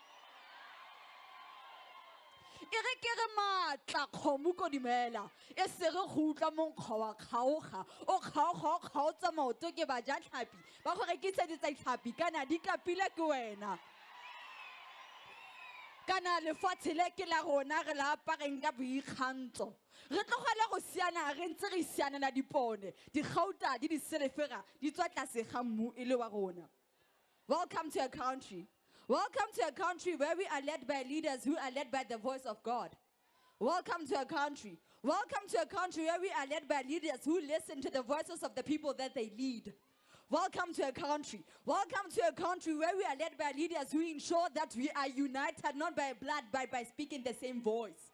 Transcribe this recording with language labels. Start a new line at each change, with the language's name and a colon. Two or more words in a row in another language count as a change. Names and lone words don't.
Tswana: E re ke re matla kgomo ko dimela e se re go utla monkgo wa kgaoga o kgaotsa maoto ke bajatlhapi ba go rekiseditsa ditlhapi kana di kapile ke wena kana lefatshe le ke la rona re la apareng ka boikgantso re tlogela go siana re ntse re sianela dipone digauta di diselefera di tswa tlase ga mmu e le wa rona.
English: Welcome to a country. Welcome to a country where we are led by leaders who are led by the voice of God. Welcome to a country. Welcome to a country where we are led by leaders who listen to the voices of the people that they lead. Welcome to a country. Welcome to a country where we are led by leaders who ensure that we are united not by blood but by speaking the same voice.